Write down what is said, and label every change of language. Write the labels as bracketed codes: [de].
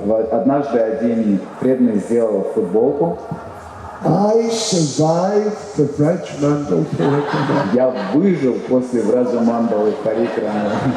[ru] Однажды один преданный сделал футболку. [en] I survived the Vraj Mandal Parikrama. [ru] Я выжил после Враджа Мандалы Парикрамы.